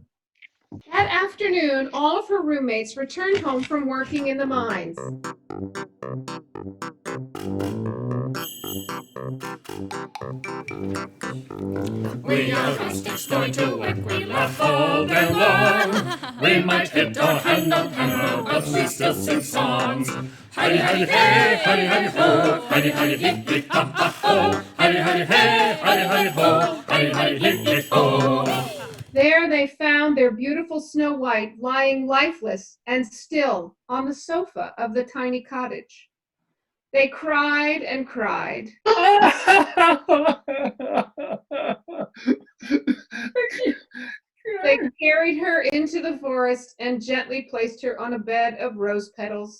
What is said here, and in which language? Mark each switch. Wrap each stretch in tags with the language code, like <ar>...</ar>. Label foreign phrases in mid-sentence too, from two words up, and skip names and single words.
<en>That afternoon, all of her roommates returned home from working in the mines. We are rustics going to work, we laugh all day long. We might hit our hand on hammer, but we still sing songs. Hidey, hidey, hey, hidey, hidey, ho, hidey, hidey, hee, hee, ha, ha, ho, hidey, hidey, hey, hidey, hidey, ho, hidey, hidey, hee, hee, ho. There they found their beautiful Snow White lying lifeless and still on the sofa of the tiny cottage. They cried and cried. They carried her into the forest and gently placed her on a bed of rose petals.</en>